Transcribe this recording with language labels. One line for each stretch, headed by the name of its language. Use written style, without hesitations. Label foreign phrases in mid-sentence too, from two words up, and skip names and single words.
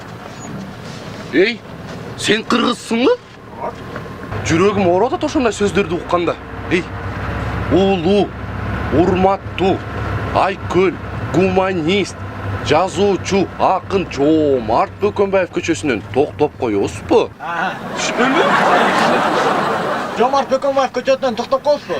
Kazakh: Ей, сен қырғызсың ба? Жүрегім ауырады ошондай сөздерді ұққанда. Ей,
Kyrgyz: улуу, урматтуу, айкөл, гуманист, жазуучу, акын Жомарт Бөкөнбаев көчөсүнөн токтоп коёсузбу? Түшүнөлү? Жомарт Бөкөнбаев көчөтүнөн токтоп коесузбу?